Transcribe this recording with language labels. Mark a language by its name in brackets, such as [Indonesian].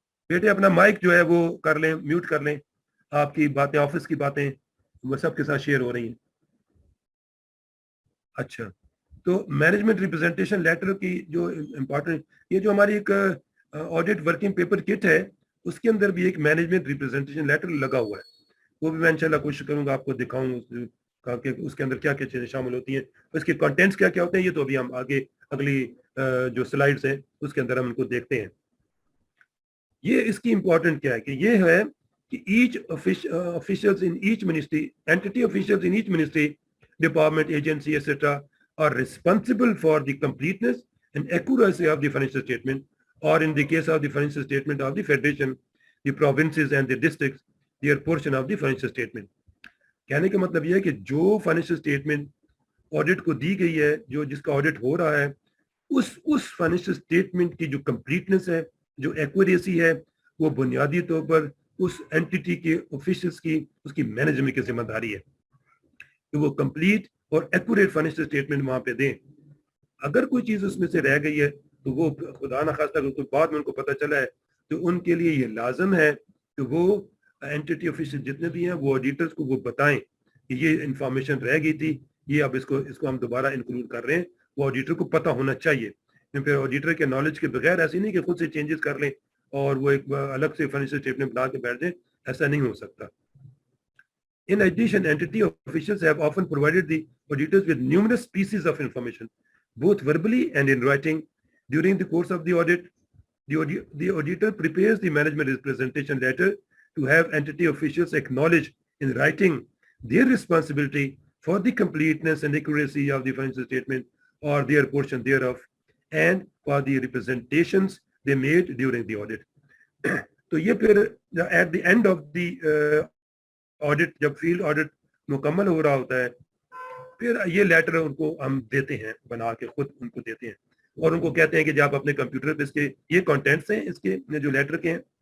[Urdu] بیٹے اپنا مائک جو ہے وہ کر لیں، میوٹ کر لیں، آپ کی باتیں آفس کی باتیں وہ سب کے ساتھ شیئر ہو رہی ہیں۔ اچھا، تو مینجمنٹ ریپرزنٹیشن لیٹر کی جو امپورٹنٹ، یہ جو ہماری ایک آڈٹ ورکنگ پیپر کٹ ہے اس کے اندر بھی ایک مینجمنٹ ریپرزنٹیشن لیٹر لگا ہوا ہے، وہ بھی میں انشاءاللہ کوشش کروں گا آپ کو دکھاؤں کہ اس کے اندر کیا کیا چیزیں شامل ہوتی ہیں، اس کے کنٹینٹس کیا کیا ہوتے ہیں، یہ تو ابھی ہم آگے اگلی جو سلائیڈز ہیں اس کے اندر ہم ان کو دیکھتے ہیں۔ یہ اس کی امپورٹنٹ کیا ہے کہ یہ ہے کہ H [English] officials in each ministry, entity officials in each ministry, department, agency, etc. are responsible for the completeness and accuracy of the financial statement, or in the case of the financial statement of the federation, the provinces and the districts, their portion of the financial statement. [Urdu] کہنے کا مطلب یہ ہے کہ جو financial statement audit کو دی گئی ہے، جو جس کا آڈٹ ہو رہا ہے، اس فائنینشیل اسٹیٹمنٹ کی جو کمپلیٹنس ہے، جو ایکوریسی ہے، وہ بنیادی طور پر اس اینٹی کے آفیشلس کی، اس کی مینجمنٹ کی ذمہ داری ہے کہ وہ کمپلیٹ اور ایکوریٹ فائنینشیل اسٹیٹمنٹ وہاں پہ دیں۔ اگر کوئی چیز اس میں سے رہ گئی ہے تو وہ خدا نخواستہ اگر کوئی بعد میں ان کو پتہ چلا ہے تو ان کے لیے یہ لازم ہے کہ وہ اینٹی آفیشل جتنے بھی ہیں وہ آڈیٹرز کو وہ بتائیں کہ یہ انفارمیشن رہ گئی تھی، یہ اب اس کو ہم دوبارہ انکلوڈ کر رہے ہیں، وہ آڈیٹر کو پتہ ہونا چاہیے۔ پھر آڈیٹر کے نالج کے بغیر ایسی نہیں کہ خود سے چینجز کر لیں اور وہ ایک الگ سے فائنینشیل اسٹیٹمنٹ بنا کے بیٹھ جائیں، ایسا نہیں ہو سکتا۔ [English] In addition, entity officials have often provided the auditors with numerous pieces of information, both verbally and in writing. During the course of the audit, the auditor prepares the management representation letter to have entity officials acknowledge in writing their responsibility for the completeness and accuracy of the financial statement or their portion thereof, and for the representations they made during the audit. [Urdu] تو یہ پھر [English] at the end of the [Urdu] audit, جب field audit مکمل ہو رہا ہوتا ہے، پھر یہ لیٹر ان کو ہم دیتے ہیں، بنا کے خود ان کو دیتے ہیں اور ان کو کہتے ہیں کہ جب آپ اپنے کمپیوٹر پہ اس کے یہ کانٹینٹس ہیں، اس کے جو لیٹر کے ہیں،